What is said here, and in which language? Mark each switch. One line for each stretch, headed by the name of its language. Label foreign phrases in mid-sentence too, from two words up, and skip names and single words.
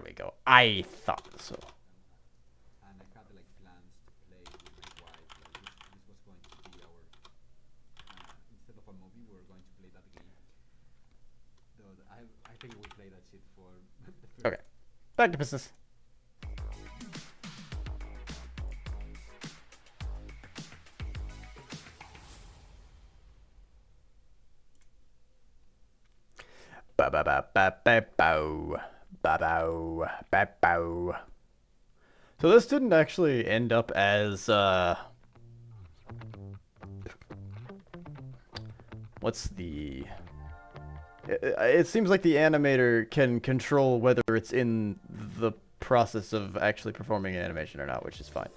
English: we go. I thought so. and I had like plans to play with my wife. Like this was going to be our instead of a movie, we were going to play that game. Though I think we played that shit for the first. Okay, back to business. Ba ba ba ba ba bow. Ba bow. Ba bow. So this didn't actually end up as what's the it seems like the animator can control whether it's in the process of actually performing an animation or not, which is fine.